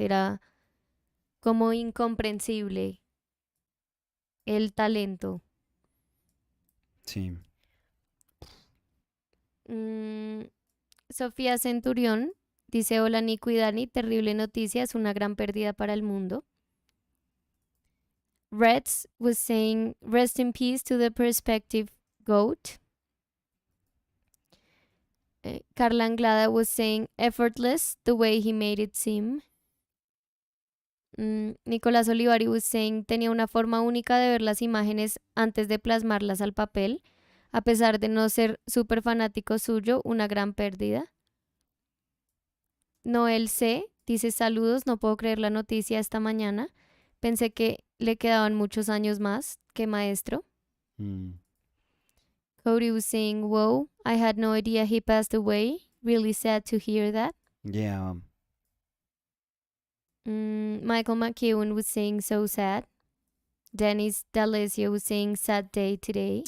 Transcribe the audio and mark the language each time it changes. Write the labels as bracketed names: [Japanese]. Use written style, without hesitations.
[Spanish] Era como incomprensible el talento. sí. Mm, Sofía Centurión dice, hola Nico y Dani, terrible noticia, es una gran pérdida para el mundo. [English] Reds was saying, rest in peace to the perspective goat. Carla Anglada was saying, effortless, the way he made it seem. [Spanish] Nicolás Olivari [English] was saying, [Spanish] tenía una forma única de ver las imágenes antes de plasmarlas al papel, a pesar de no ser súper fanático suyo, una gran pérdida. Noel C. dice, saludos, no puedo creer la noticia esta mañana. Pensé que le quedaban muchos años más que maestro. Mm, [English] Cody was saying, whoa, I had no idea he passed away. Really sad to hear that. yeah. Michael McEwen was saying, so sad. Dennis D'Alessio was saying, sad day today.